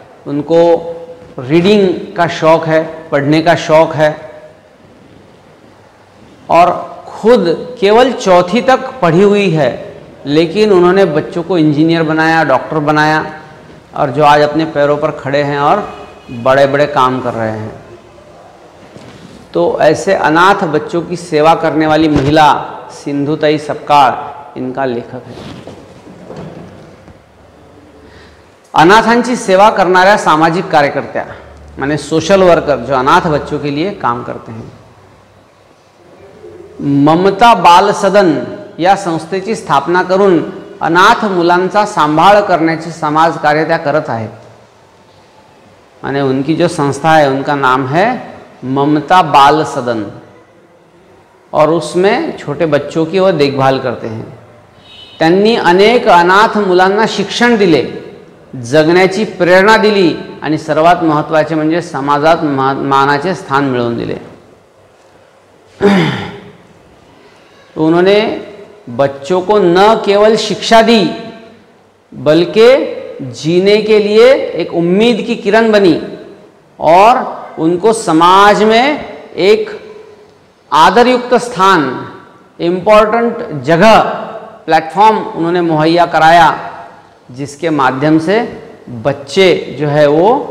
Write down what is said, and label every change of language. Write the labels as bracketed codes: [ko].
[hi] उनको रीडिंग का शौक़ है, पढ़ने का शौक़ है और खुद केवल चौथी तक पढ़ी हुई है, लेकिन उन्होंने बच्चों को इंजीनियर बनाया, डॉक्टर बनाया और जो आज अपने पैरों पर खड़े हैं और बड़े बड़े काम कर रहे हैं। तो ऐसे अनाथ बच्चों की सेवा करने वाली महिला सिंधुताई सपकाळ इनका लेखक है। [mr] अनाथांची सेवा करणाऱ्या सामाजिक कार्यकर्त्या [hi] माने सोशल वर्कर, जो अनाथ बच्चों के लिए काम करते हैं, [mr] ममता बाल सदन या संस्थेची स्थापना करून अनाथ मुलांचा सांभाळ करण्याची समाज कार्य त्या करत आहेत। [hi] माने उनकी जो संस्था है उनका नाम है ममता बाल सदन और उसमें छोटे बच्चों की वो देखभाल करते हैं। [mr] त्यांनी अनेक अनाथ मुलांना शिक्षण दिले, जगण्याची प्रेरणा दिली आणि सर्वात महत्त्वाचे म्हणजे समाजात मानाचे स्थान मिळवून दिले। [hi] तो उन्होंने बच्चों को न केवल शिक्षा दी, बल्कि जीने के लिए एक उम्मीद की किरण बनी और उनको समाज में एक आदरयुक्त स्थान, इम्पोर्टेंट जगह, प्लेटफॉर्म उन्होंने मुहैया कराया, जिसके माध्यम से बच्चे जो है वो